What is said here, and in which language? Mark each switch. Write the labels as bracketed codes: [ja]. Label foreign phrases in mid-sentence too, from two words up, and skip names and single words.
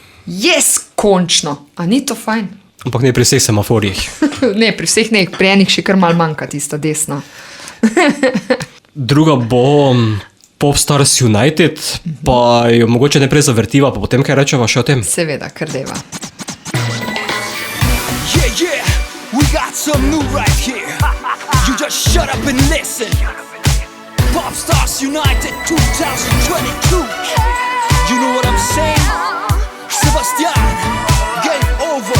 [sl] Končno! A ni to fajn? Ampak ne pri vseh semaforjih. Ne, pri vseh ne, pri enih še kar mal manjka tista desna. Druga bo Popstars United, pa jo mogoče najprej zavrtiva, pa potem kaj rečeva še o tem? Seveda, kar deva. [en] Yeah, we got some new right here. You just shut up and listen. Popstars United 2022. You know what I'm saying? Sebastian, game over.